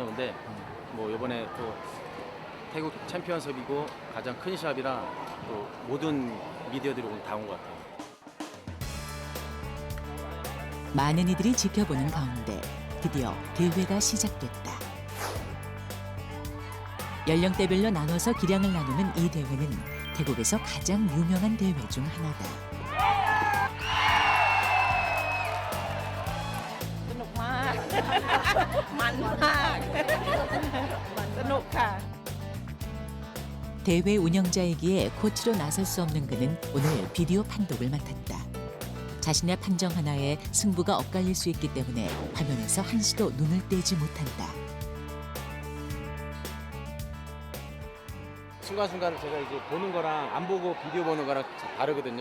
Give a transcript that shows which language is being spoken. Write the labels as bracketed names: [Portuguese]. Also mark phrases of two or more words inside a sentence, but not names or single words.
[Korean] 근데 뭐 이번에 또 태국 챔피언십이고 가장 큰 시합이라 또 모든 미디어들이 오늘 다 온 것 같아요. 많은 이들이 지켜보는 가운데 드디어 대회가 시작됐다. 연령대별로 나눠서 기량을 나누는 이 대회는 태국에서 가장 유명한 대회 중 하나다. [Thai] สนุกมาก มันมากสนุกค่ะ [Korean] 대회 운영자이기에 코치로 나설 수 없는 그는 오늘 비디오 판독을 맡았다. 자신의 판정 하나에 승부가 엇갈릴 수 있기 때문에 화면에서 한시도 눈을 떼지 못한다. 순간순간 제가 이제 보는 거랑 안 보고 비디오 보는 거랑 다르거든요.